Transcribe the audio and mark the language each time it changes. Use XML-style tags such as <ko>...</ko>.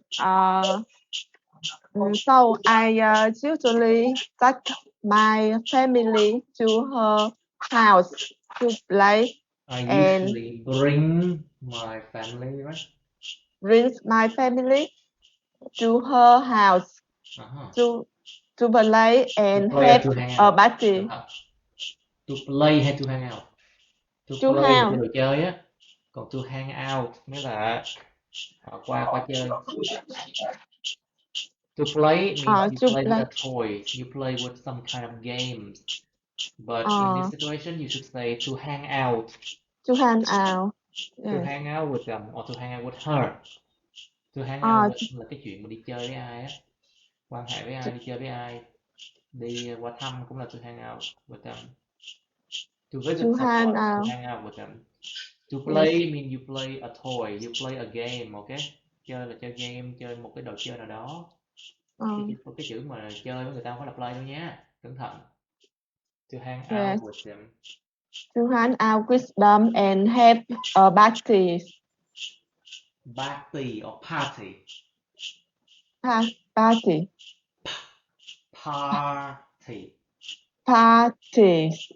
<en>So I usually take my family to her house to play. I usually bring my family, right? Brings my family to her house to play and have a party. To play</en> <vi>hay</vi> <en>to hang out? To play</en> <vi>là chơi đồ chơi á. Còn</vi> <en>to hang out</en> <vi>nghĩa là qua chơi.</vi> <en>To play means you play with a toy. You play with some kind of games. But in this situation, you should say to hang out. To hang out. To hang out with them or to hang out with her. To hang out with</en> <vi>là cái chuyện mà đi chơi với ai á. Quan hệ với ai, đi chơi với ai. Đi qua thăm cũng là</vi> <en>to hang out with them. To visit someone, to hang out with them. To play means you play a toy, you play a game, okay?</en> <vi>Chơi là chơi game, chơi một cái đồ chơi nào đó. Cái chữ mà chơi với người ta không phải là play đâu nha. Cẩn thận.</vi> <en>To hang out with them. To hang out with them and have a party. Party or party? Party. Party. Party.</en>